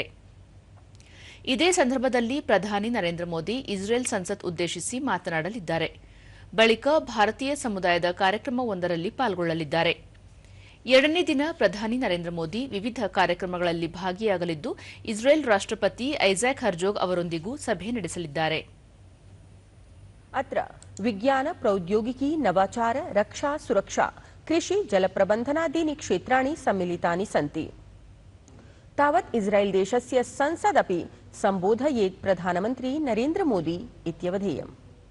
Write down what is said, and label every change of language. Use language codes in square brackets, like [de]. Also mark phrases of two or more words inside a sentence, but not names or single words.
[kn] ಇದೇ ಸಂದರ್ಭದಲ್ಲಿ ಪ್ರಧಾನಿ ನರೇಂದ್ರ ಮೋದಿ ಇಸ್ರೇಲ್ ಸಂಸತ್ ಉದ್ದೇಶಿಸಿ ಮಾತನಾಡಲಿದ್ದಾರೆ. ಬಳಿಕ ಭಾರತೀಯ ಸಮುದಾಯದ ಕಾರ್ಯಕ್ರಮವೊಂದರಲ್ಲಿ ಪಾಲ್ಗೊಳ್ಳಲಿದ್ದಾರೆ. 2ನೇ ದಿನ ಪ್ರಧಾನಿ ನರೇಂದ್ರ ಮೋದಿ ವಿವಿಧ ಕಾರ್ಯಕ್ರಮಗಳಲ್ಲಿ ಭಾಗಿಯಾಗಲಿದ್ದು, ಇಸ್ರೇಲ್ ರಾಷ್ಟ್ರಪತಿ ಐಸಾಕ್ ಹರ್ಜೋಗ್ ಅವರೊಂದಿಗೂ ಸಭೆ ನಡೆಸಲಿದ್ದಾರೆ. [sa] अत्र विज्ञान प्रौद्योगिकी नवाचार रक्षा सुरक्षा कृषि जलप्रबन्धनादीनि क्षेत्राणि सम्मिलितानि सन्ति। तावत् इस्राएल देशस्य संसदपि सम्बोधयेत् प्रधानमन्त्री नरेन्द्र मोदी इत्यवधेयम्।